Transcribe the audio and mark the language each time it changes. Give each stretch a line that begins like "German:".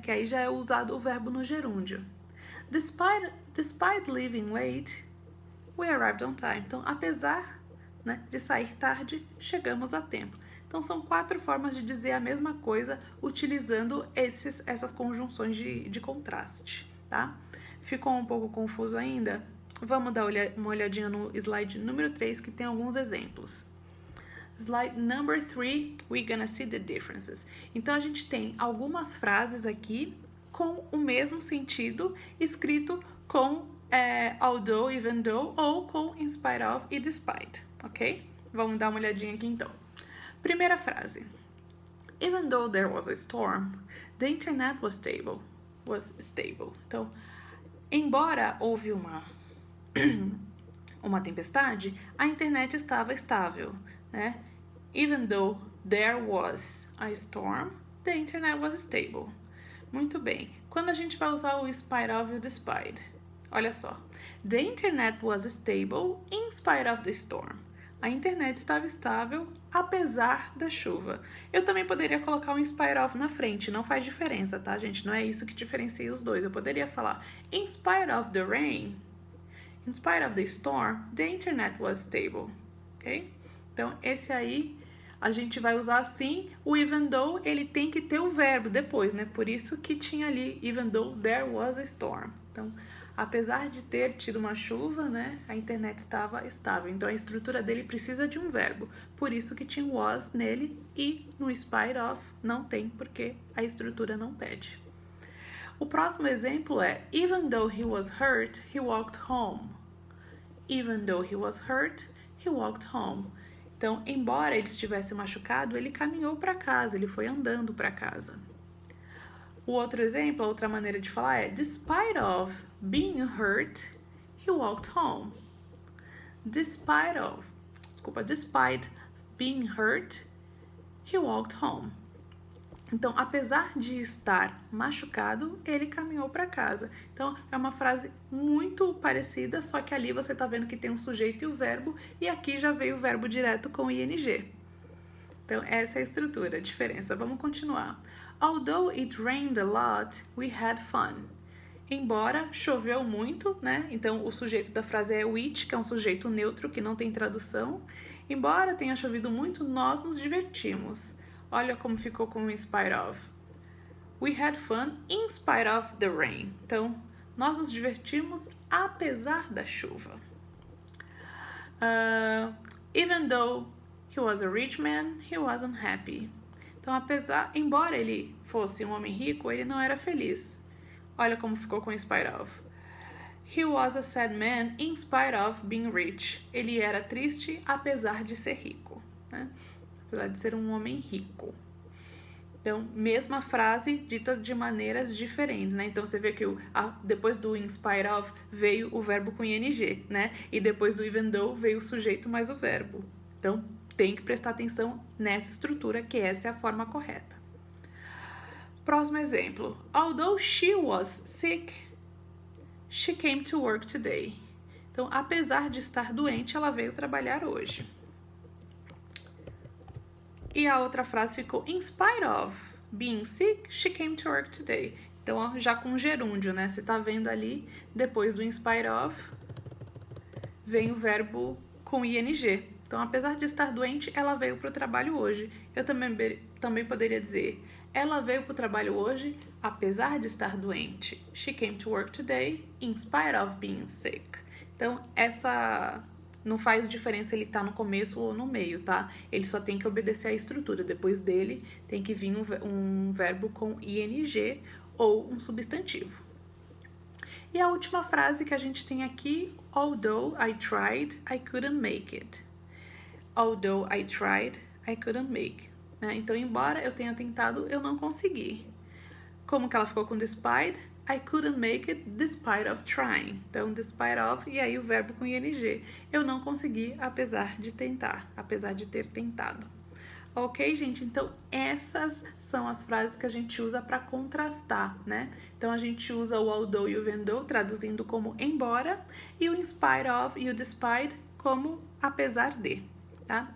Portuguese: Que aí já é usado o verbo no gerúndio.
English: Despite leaving late, we arrived on time.
Portuguese: Então, apesar, né, de sair tarde, chegamos a tempo. Então, são 4 formas de dizer a mesma coisa utilizando essas conjunções de contraste, tá? Ficou um pouco confuso ainda? Vamos dar uma olhadinha no slide número 3, que tem alguns exemplos.
English: Slide number 3, we're gonna see the differences.
Portuguese: Então, a gente tem algumas frases aqui com o mesmo sentido, escrito com although, even though, ou com in spite of e despite, ok? Vamos dar uma olhadinha aqui então. Primeira frase.
English: Even though there was a storm, the internet was stable.
Portuguese: Então, embora houve uma tempestade, a internet estava estável, né?
English: Even though there was a storm, the internet was stable.
Portuguese: Muito bem. Quando a gente vai usar o spite of e o despite? Olha só.
English: The internet was stable in spite of the storm.
Portuguese: A internet estava estável apesar da chuva. Eu também poderia colocar um in spite of na frente, não faz diferença, tá, gente? Não é isso que diferencia os dois. Eu poderia falar
English: in spite of the rain, in spite of the storm, the internet was stable, ok?
Portuguese: Então, esse aí a gente vai usar assim. O even though, ele tem que ter o verbo depois, né? Por isso que tinha ali
English: even though there was a storm.
Portuguese: Então, apesar de ter tido uma chuva, né, a internet estava estável. Então, a estrutura dele precisa de um verbo. Por isso que tinha was nele e no spite of não tem, porque a estrutura não pede. O próximo exemplo é
English: even though he was hurt, he walked home. Even though he was hurt, he walked home.
Portuguese: Então, embora ele estivesse machucado, ele caminhou para casa, ele foi andando para casa. O outro exemplo, a outra maneira de falar é
English: despite of being hurt, he walked home. Despite being hurt, he walked home.
Portuguese: Então, apesar de estar machucado, ele caminhou para casa. Então, é uma frase muito parecida, só que ali você está vendo que tem um sujeito e o verbo, e aqui já veio o verbo direto com ing. Então, essa é a estrutura, a diferença. Vamos continuar.
English: Although it rained a lot, we had fun.
Portuguese: Embora choveu muito, né? Então, o sujeito da frase é which, que é um sujeito neutro, que não tem tradução. Embora tenha chovido muito, nós nos divertimos. Olha como ficou com in spite of.
English: We had fun in spite of the rain.
Portuguese: Então, nós nos divertimos apesar da chuva.
English: Even though he was a rich man, he wasn't happy.
Portuguese: Então, embora ele fosse um homem rico, ele não era feliz. Olha como ficou com in spite of.
English: He was a sad man in spite of being rich.
Portuguese: Ele era triste apesar de ser rico, né? Apesar de ser um homem rico. Então, mesma frase dita de maneiras diferentes, né? Então, você vê que depois do in spite of veio o verbo com ing, né? E depois do even though veio o sujeito mais o verbo. Então, tem que prestar atenção nessa estrutura, que essa é a forma correta. Próximo exemplo.
English: Although she was sick, she came to work today.
Portuguese: Então, apesar de estar doente, ela veio trabalhar hoje. E a outra frase ficou
English: in spite of being sick, she came to work today.
Portuguese: Então, ó, já com gerúndio, né? Você tá vendo ali, depois do in spite of, vem o verbo com ing. Então, apesar de estar doente, ela veio para o trabalho hoje. Eu também poderia dizer, ela veio para o trabalho hoje, apesar de estar doente.
English: She came to work today, in spite of being sick.
Portuguese: Então, essa não faz diferença ele estar no começo ou no meio, tá? Ele só tem que obedecer à estrutura. Depois dele, tem que vir um verbo com ing ou um substantivo. E a última frase que a gente tem aqui,
English: although I tried, I couldn't make it. Although I tried, I couldn't make.
Portuguese: Né? Então, embora eu tenha tentado, eu não consegui. Como que ela ficou com despite?
English: I couldn't make it despite of trying.
Portuguese: Então, despite of, e aí o verbo com ing. Eu não consegui, apesar de tentar, apesar de ter tentado. Ok, gente? Então, essas são as frases que a gente usa para contrastar, né? Então, a gente usa o although e o even though, traduzindo como embora, e o in spite of e o despite como apesar de, tá?